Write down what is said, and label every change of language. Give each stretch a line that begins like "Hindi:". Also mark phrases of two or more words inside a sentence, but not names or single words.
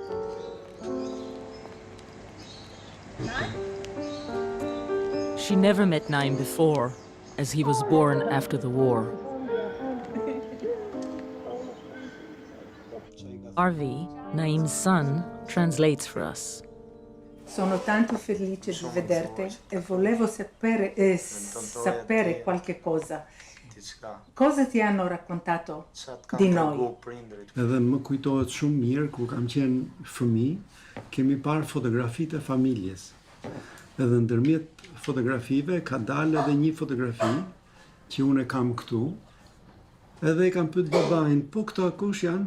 English: She never met Naim before, as he was born after the war. Arvi, Naim's son, translates for us.
Italian: Sono tanto felice di vederti e volevo sapere qualche cosa. Cosa ti hanno raccontato di noi?
Albanian: Edhe më kujtohet shumë mirë kur kam qenë fëmijë, kemi parë fotografitë e familjes. Edhe ndërmjet fotografive ka dalë edhe një fotografi që unë e kam këtu. Edhe e kam pyet babain, po këto kush janë?